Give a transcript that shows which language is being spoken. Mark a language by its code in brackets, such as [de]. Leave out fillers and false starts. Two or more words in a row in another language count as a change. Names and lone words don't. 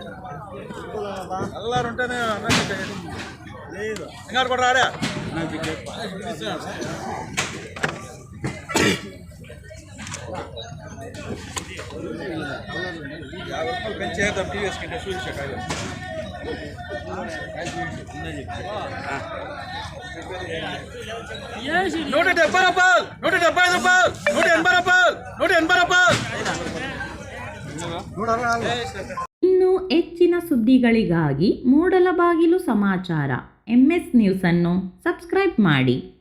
[te] కలర్ ఉంటేనే లేదు ఇంకా కూడా రాడా 50 రూపాయలు పెంచేద్దాం టీవీఎస్ కింద చూపించా కాదు 170 రూపాయలు 175 రూపాయలు 180 రూపాయలు 180 రూపాయలు [kn] ಇನ್ನು ಹೆಚ್ಚಿನ ಸುದ್ದಿಗಳಿಗಾಗಿ ಮೂಡಲಬಾಗಿಲು ಸಮಾಚಾರ MS ನ್ಯೂಸನ್ನು ಸಬ್ಸ್ಕ್ರೈಬ್ ಮಾಡಿ.